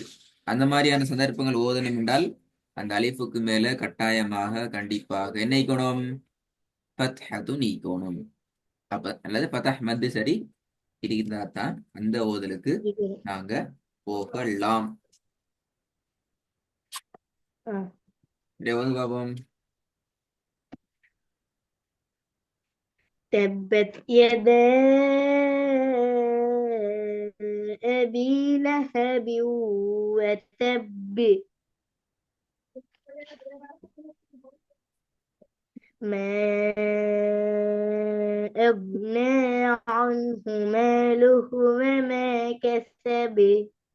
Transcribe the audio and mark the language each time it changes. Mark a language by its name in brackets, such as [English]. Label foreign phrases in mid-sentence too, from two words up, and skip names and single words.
[Tamil] அந்த மாதிரியான சந்தர்ப்பங்கள் ஓதணும் என்றால் அந்த அலிஃபுக்கு மேல கட்டாயமாக கண்டிப்பாக என்ன நீக்கணும்? ஃபத்ஹத்து நீக்கணும். அப்ப அல்லது ஃபதஹ் மத்து சரி இருந்தா தான் அந்த ஓதலுக்கு இருக்கிறேன். நாங்க போகலாம். ஆ. இதை வந்து பார்ப்போம். [Arabic] تبت يدا أبي لهب وتب. ما أغنى عنه ماله وما كسب.